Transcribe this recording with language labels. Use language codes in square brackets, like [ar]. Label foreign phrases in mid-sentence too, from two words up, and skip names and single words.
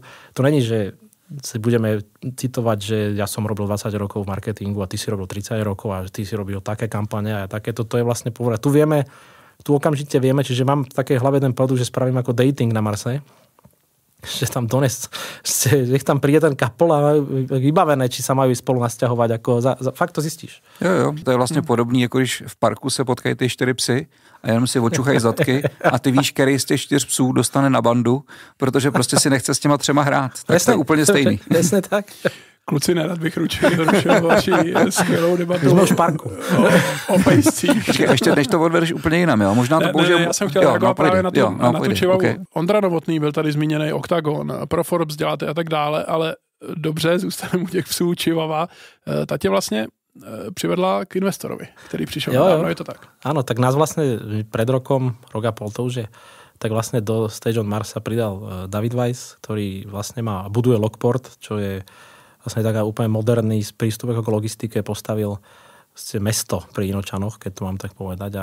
[sk] To není, že si budeme citovať, že ja som robil 20 rokov v marketingu a ty si robil 30 rokov a ty si robil také kampane a takéto. To je vlastne povedať. Tu okamžite vieme, čiže mám v takej hlave ten produkt, že spravím ako dating na Marse. Že tam nech tam príde ten kapol a vybavené, či sa majú spolu nasťahovať. Fakt to zistíš. [cs] Jo, to je vlastně podobný, jako když v parku se potkají ty 4 psy a jenom si očuchají zadky a ty víš, který z těch 4 psů dostane na bandu, protože prostě si nechce s těma 3 hrát. Tak jasne, to je úplně stejný. [sk] Jasne tak. [cs] Kluci, nerad bych rušil vaši skvělou debatu. Jsme už v parku. O pejscích. Ještě než to odvedeš úplně jinam, jo? Možná to použijem... Já jsem chtěl reagovat právě na tu čivavu. Okay. Ondra Novotný byl tady zmíněný, Octagon, pro Forbes děláte a tak dále, ale dobře, zůstaneme u těch psů čivava. Ta tě vlastně přivedla k investorovi, který přišel. Jo. Je to tak. [sk] Áno, tak nás vlastne pred rok a pol to už je, tak vlastne do Stage on Mars sa pridal David Weiss, ktorý vlastne buduje Lockport, čo je vlastne taká úplne moderný prístup ako k logistike, postavil mesto pri Inočanoch, keď to mám tak povedať.